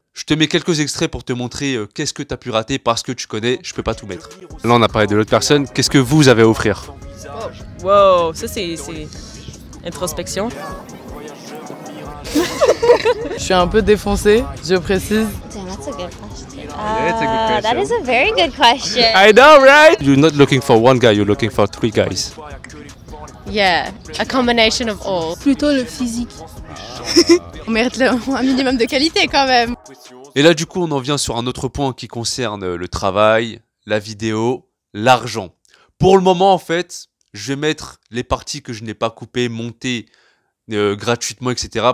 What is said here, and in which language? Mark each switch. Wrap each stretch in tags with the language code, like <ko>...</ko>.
<fr>Je te mets quelques extraits pour te montrer qu'est-ce que tu as pu rater parce que tu connais, je peux pas tout mettre. Là, on a parlé de l'autre personne. Qu'est-ce que vous avez à offrir? Wow, ça c'est introspection. Je suis un peu défoncée, je précise.</fr> <en>Damn, that's a good question. Yeah, it's a good question. That is a very good question. I know, right? You're not looking for one guy, you're looking for 3 guys. Yeah, a combination of all.</en> <fr>Plutôt le physique. On mérite un minimum de qualité quand même. Et là, du coup, on en vient sur un autre point qui concerne le travail, la vidéo, l'argent. Pour le moment, en fait, je vais mettre les parties que je n'ai pas coupées, montées gratuitement, etc.</fr>